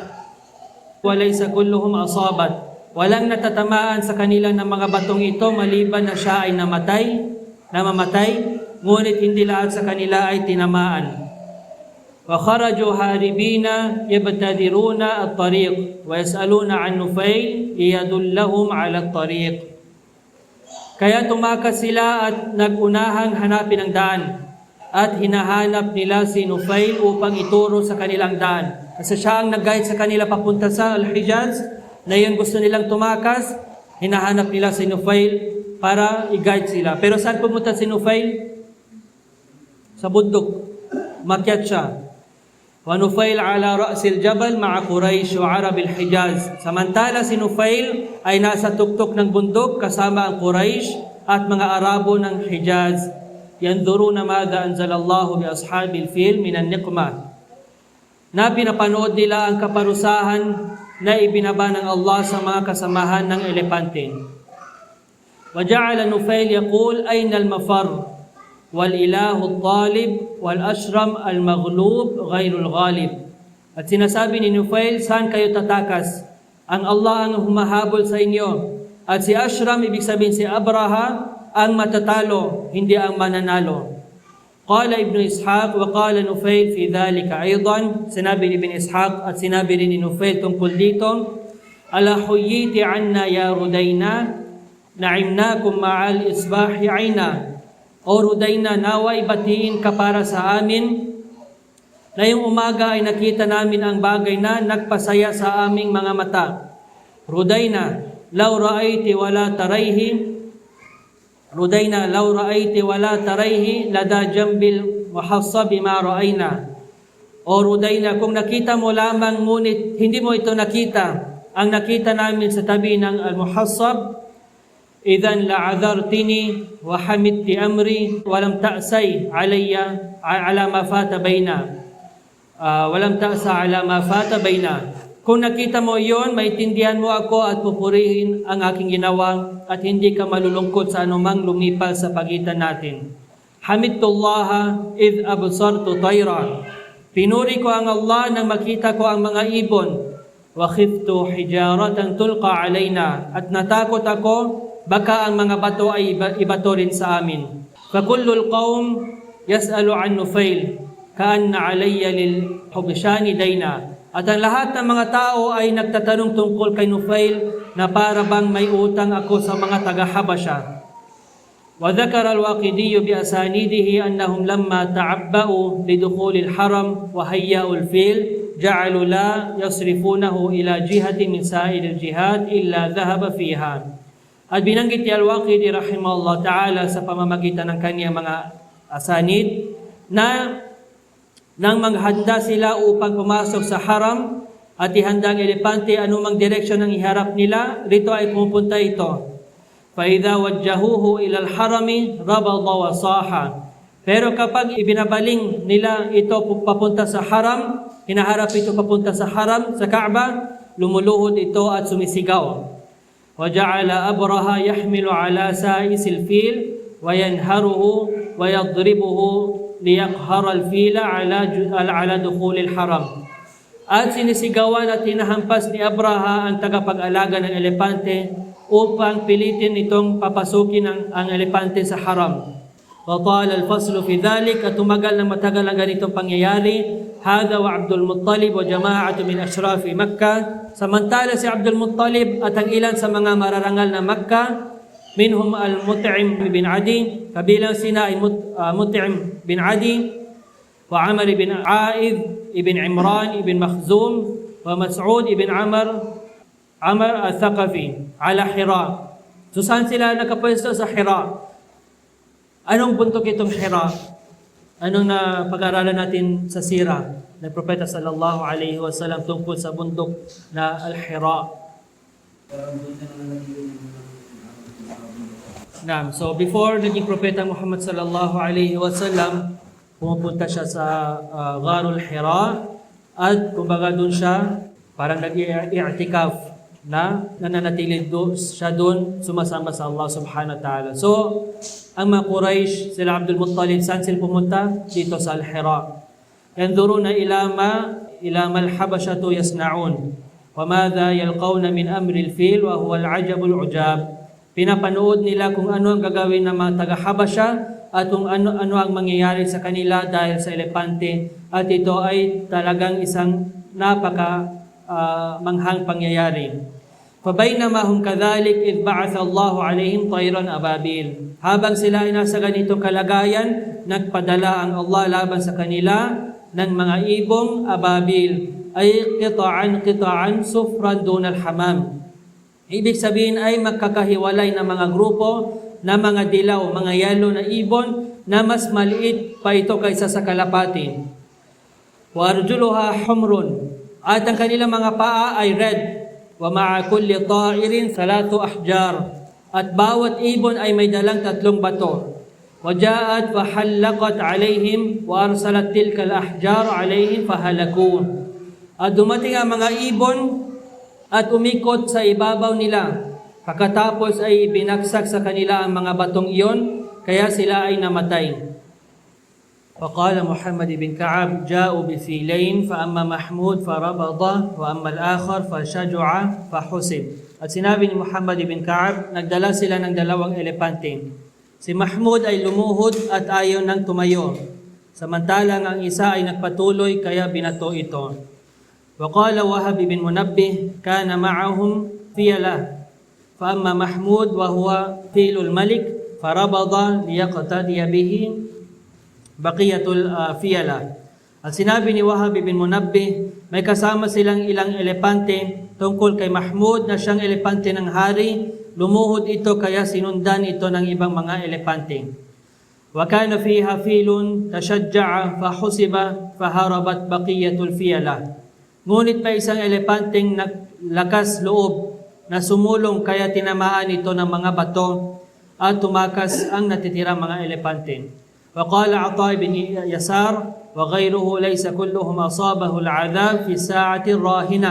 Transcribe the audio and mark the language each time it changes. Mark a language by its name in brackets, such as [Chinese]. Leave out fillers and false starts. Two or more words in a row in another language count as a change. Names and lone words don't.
[Arabic] وليس كلهم أصابت. [Filipino] Walang natatamaan sa kanila ng mga batong ito maliban na siya ay namamatay, ngunit hindi lahat sa kanila ay tinamaan. [Arabic] وخرجوا هاربين يبتدرون الطريق ويسألون عن نفيل يدلهم على الطريق. [Filipino] Kaya tumakas sila at nagunahang hanapin ang daan, at hinahanap nila si Nufail upang ituro sa kanilang daan. Kasi siya ang nag-guide sa kanila papunta sa Al-Hijaz, na yun gusto nilang tumakas, hinahanap nila si Nufail para i-guide sila. Pero saan pumunta si Nufail? Sa bundok. Makyat siya. [Arabic] ونفيل على رأس الجبل مع قريش وعرب الحجاز. [Filipino] Samantala si Nufail ay nasa tuktok ng bundok kasama ang Quraysh at mga Arabo ng Hijaz. [Arabic] ينظرون ماذا أنزل الله بأصحاب الفيل من النقمة. [Filipino] Na pinapanood nila ang kaparusahan na ibinaba ng Allah sa mga kasamahan ng elepante. [Arabic] وجعل نفيل يقول أين المفر. والإله الطالب والأشرم المغلوب غير الغالب. [Filipino] At sinasabi ni Nufail, saan kayo tatakas? Ang Allah ang humahabol sa inyo. At si Ashram, ibig sabihin si Abraha, ang matatalo, hindi ang mananalo. [Arabic] قال ابن إسحاق وقال نفيل في ذلك أيضا. [Filipino] Sinabi ni Ibn Ishaq at sinabi rin ni Nufail tungkol dito, [Arabic] ألا حييت عنا يا ردينا نعمناكم مع الإصباح عينا. [Filipino] O Rudayna, naway batiin ka para sa amin, na yung umaga ay nakita namin ang bagay na nagpasaya sa aming mga mata. [Arabic] ردينا لو رأيت ولا تريه ردينا لو رأيت ولا تريه لدى جنب المحصب ما رأينا. [Filipino] O Rudayna, kung nakita mo lamang ngunit hindi mo ito nakita, ang nakita namin sa tabi ng al-muhassab, [Arabic] إذا لعذرتني وحمدت أمري ولم تأسي علي على ما فات بينا. ولم تأس على ما فات بينا. [Filipino] Kung nakita mo yon, maintindihan mo ako at pupurihin ang aking ginawa at hindi ka malulungkot sa anumang lumipal sa pagitan natin. [Arabic] حمدت الله إذ أبصرت طيرا. [Filipino] Pinuri ko ang Allah nang makita ko ang mga ibon. [Arabic] وخفت حجارة تلقى علينا. [Filipino] At natakot ako, baka ang mga bato ay ibato rin sa amin. [Arabic] فكل القوم يسأل عن نفيل كأن علي للحبشان دينا. [Filipino] At ang lahat ng mga tao ay nagtatanong tungkol kay Nufail na para bang may utang ako sa mga taga-Habasha. [Arabic] وذكر الواقدي بأسانيده أنهم لما تعبؤوا لدخول الحرم وهيؤوا الفيل جعلوا لا يصرفونه إلى جهة من سائر الجهات إلا ذهب فيها. [Filipino] At binanggit ni al-Waqidi [Arabic] رحمه الله تعالى [Filipino] sa pamamagitan ng kaniyang mga asanid na nang maghanda sila upang pumasok sa haram at ihanda ang elepante anumang direksyon ang iharap nila, rito ay pumupunta ito. [Arabic] فَإِذَا وَجَّهُوهُ إِلَى الْحَرَمِ رَبَضَ وَصَاحَ. [Filipino] Pero kapag ibinabaling nila ito papunta sa haram, hinaharap ito papunta sa haram, sa Kaaba, lumuluhod ito at sumisigaw. [Arabic] وَجَعَلَ أَبْرَهَا يَحْمِلُ عَلَى سَائِسِ الْفِيلِ وَيَنْهَرُهُ وَيَضْرِبُهُ لِيَقْهَرَ الْفِيلَ عَلَى دُخُولِ الْحَرَمِ. [Filipino] At sinisigawan at hinahampas ni Abraha ang tagapag-alaga ng elepante upang pilitin itong papasukin ang elepante sa haram. [Arabic] وَطَالَ الْفَصْلُ فِي ذَلِكَ. [Filipino] At tumagal ng matagal ang ganitong pangyayari. [Arabic] هَذَا وَعَبْدُ الْمُطَّلِبْ وَجَمَاعَةُ مِنْ أَشْرَافِ مَكَّةِ. [Filipino] Samantala si Abdul Muttalib at ang ilan sa mga mararangal na Makkah, [Arabic] منهم المطعم بن عدي, [Filipino] kabilang sina ay Mut'im bin Adi, wa Amr bin A'id, ibn Imran, ibn Makhzum, wa Mas'ud ibn Amr al-Thaqafi, ala Hira. So saan sila nakapwesto? Sa Hira. Anong bundok itong Hira? Anong pag-aralan natin sa sira ng Propeta [Arabic] صلى الله عليه وسلم [Filipino] tungkol sa bundok na Al-Hira? [English] So before [Filipino] naging Propeta Muhammad [Arabic] صلى الله عليه وسلم, [Filipino] pumupunta siya sa Gharul Hira at kumbaga doon siya parang nag-i'tikaf na nananatili siya doon sumasama sa Allah [Arabic] سبحانه وتعالى. [Filipino] So ang mga Quraysh, sila Abdul Muttalib, saan sila pumunta? Dito sa Al-Hira. [Arabic] ينظرون إلى ما الحبشة يصنعون وماذا يلقون من أمر الفيل وهو العجب العجاب. [Filipino] Pinapanood nila kung ano ang gagawin ng mga taga-Habasha at kung ano ang mangyayari sa kanila dahil sa elepante. At ito ay talagang isang manghang pangyayari. [Arabic] فَبَيْنَمَا هُمْ كَذَلِكَ إِذْ بَعَثَ اللَّهُ عَلَيْهِمْ طَيْرًا أَبَابِيلَ. [Filipino] Habang sila ay nasa ganitong kalagayan, nagpadala ang Allah laban sa kanila ng mga ibong ababil, ay [Arabic] قطعا صفرا دون الحمام. [Filipino] Ibig sabihin ay magkakahiwalay na mga grupo na mga dilaw, mga yellow na ibon na mas maliit pa ito kaysa sa kalapati. [Arabic] وأرجلها حمر. [Filipino] At ang kanilang mga paa ay red. [Arabic] ومع كل طائر 3 أحجار. [Filipino] At bawat ibon ay may dalang 3 bato. [Arabic] وجاءت فحلقت عليهم وأرسلت تلك الأحجار عليهم فهلكوا. [Filipino] At dumating ang mga ibon at umikot sa ibabaw nila. Pagkatapos ay binagsak sa kanila ang mga batong iyon, kaya sila ay namatay. [Arabic] وقال محمد بن كعب جاءوا بفيلين فأما محمود فربض وأما الآخر فشجع فحسب. [Filipino] At sinabi ni Muhammad ibn Ka'ab, nagdala sila ng dalawang elepante. Si Mahmud ay lumuhod at ayaw nang tumayo, samantalang ang isa ay nagpatuloy kaya binato ito. [Arabic] وقال وهب بن منبه كان معهم فيلة فأما محمود وهو فيل الملك فربض ليقتدي به بقية الفيلة. [Filipino] At sinabi ni Wahab ibn Munabbih, may kasama silang ilang elepante tungkol kay Mahmud na siyang elepante ng hari, lumuhod ito kaya sinundan ito ng ibang mga elepante. [Arabic] وكان فيها فيل تشجع فحصب فهربت بقية الفيلة. [Filipino] Ngunit may isang elepanteng lakas loob na sumulong kaya tinamaan ito ng mga bato at tumakas ang natitirang mga elepante. [Arabic] وقال عطاء بن يسار وغيره ليس كلهم أصابه العذاب في الساعة الراهنة.